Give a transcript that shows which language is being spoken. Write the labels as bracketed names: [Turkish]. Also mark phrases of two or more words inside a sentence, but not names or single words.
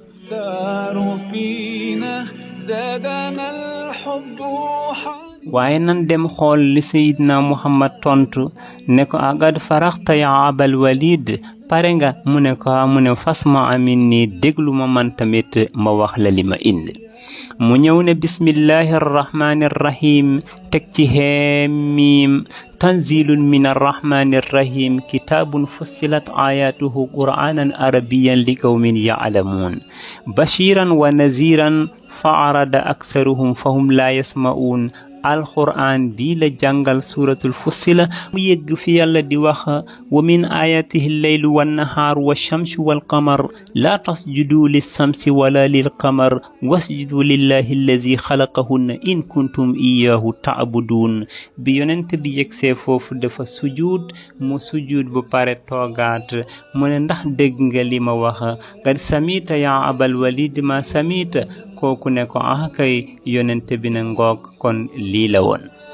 [Wolof] waaye nan dem xool li Seydina Muhammad tontu ne ko [Arabic] أقد فرغت يا أبا الوليد [Wolof] pare nga mu ne ko mu ne [Arabic] فاسمع مني [Wolof] déglu ma man tamit ma wax la li ma indi mu ñëw ne [Arabic] بسم الله الرحمن الرحيم [Wolof] teg ci [Arabic] حم تنزيل من الرحمن الرحيم كتاب فصلت آياته قرآنا عربيا لقوم يعلمون بشيرا و نذيرا فأعرض أكثرهم فهم لا يسمعون [Wolof] alquran bii la jàngal suratul fussila mu yegg fi yàlla di wax wa [Arabic] من آياته الليل والنهار والشمس والقمر لا تسجدوا للشمس ولا للقمر واسجدوا لله الذي خلقهن إن كنتم إياه تعبدون [Wolof] bi yonent bi yegsee foofu dafa sujud mu sujud ba pare toogaat mu ne ndax dégg nga li ma wax [Arabic] قد سمعت يا أبا الوليد ما سمعت [Wolof] kooku ne ko kay yonent bi ne ngoog kon lii la woon